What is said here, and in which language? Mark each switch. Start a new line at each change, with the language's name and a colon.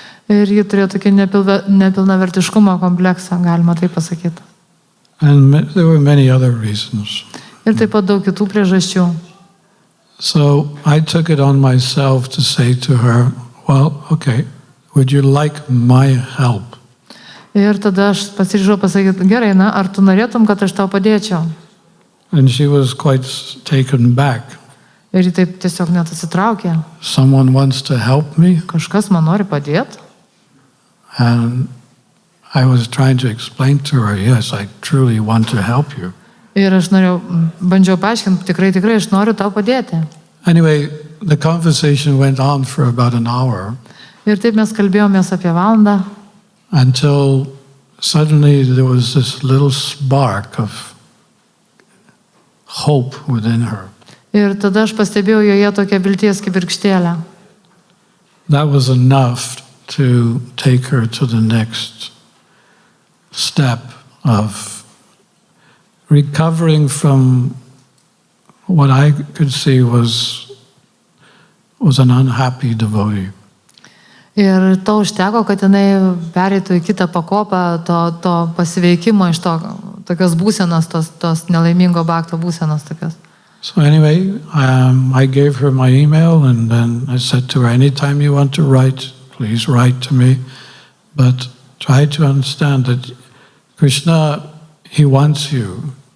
Lithuanian: Ir ji turėjo tokį nepilnavertiškumo kompleksą, galima taip pasakyti.
English: And there were many other reasons.
Lithuanian: Ir taip pat daug kitų priežasčių.
English: So I took it on myself to say to her, well, okay, would you like my help?
Lithuanian: Ir tada aš pasiryžau pasakyti, gerai, ar tu norėtum, kad aš tau padėčiau?
English: And she was quite taken back.
Lithuanian: Ir ji taip tiesiog net atsitraukė.
English: Someone wants to help me?
Lithuanian: Kažkas man nori padėti?
English: And I was trying to explain to her, yes, I truly want to help you.
Lithuanian: Ir aš bandžiau paaiškinti, tikrai aš noriu tau padėti.
English: Anyway, the conversation went on for about an hour.
Lithuanian: Ir taip mes kalbėjomės apie valandą.
English: Until suddenly there was this little spark of hope within her.
Lithuanian: Ir tada aš pastebėjau joje tokią vilties kibirkštėlę.
English: That was enough to take her to the next step of recovering from what I could see was an unhappy devotee.
Lithuanian: Ir to užteko, kad jinai pereitų į kitą pakopą to pasiveikimo iš tokios būsenos, tos nelaimingo bhakto būsenos tokios.
English: So anyway, I gave her my email, and then I said to her, anytime you want to write, please write to me, but try to understand that Krishna, he wants you.